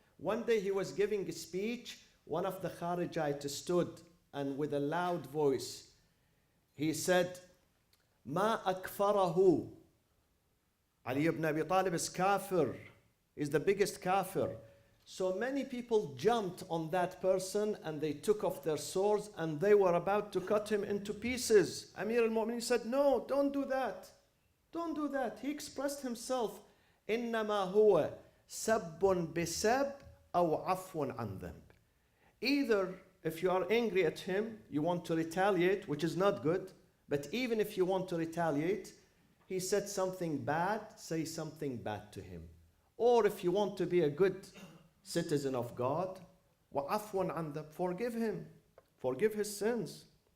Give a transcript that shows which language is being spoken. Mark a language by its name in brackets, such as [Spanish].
[English] One day he was giving a speech. One of the Kharijites stood and with a loud voice, he said, [Arabic] Ma akfarahu. [English] Ali ibn Abi Talib is kafir. He's the biggest kafir. So many people jumped on that person and they took off their swords and they were about to cut him into pieces. Amir al-Mu'mineen said, no, don't do that. Don't do that. He expressed himself, [Arabic] إِنَّمَا هُوَ سَبٌّ بِسَبْ أَوْ عَفْوٌ عَنْ ذَنْبٍ. [English] Either if you are angry at him, you want to retaliate, which is not good, but even if you want to retaliate, he said something bad, say something bad to him. Or if you want to be a good citizen of God, [Arabic] وَعَفْوٌ عَنْ ذَنْبٍ, [English] forgive him, forgive his sins.